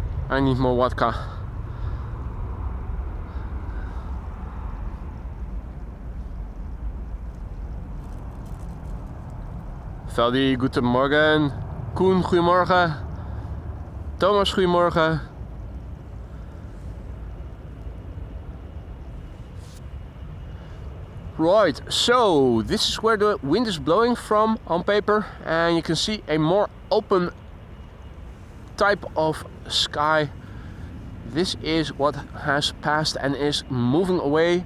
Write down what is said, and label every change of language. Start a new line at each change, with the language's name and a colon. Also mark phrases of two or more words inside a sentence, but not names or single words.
English: I need more vodka.
German: Veldi, guten Morgen.
Dutch: Koen, goedemorgen. Thomas, goedemorgen.
English: Right, so this is where the wind is blowing from on paper, and you can see a more open type of sky. This is what has passed and is moving away.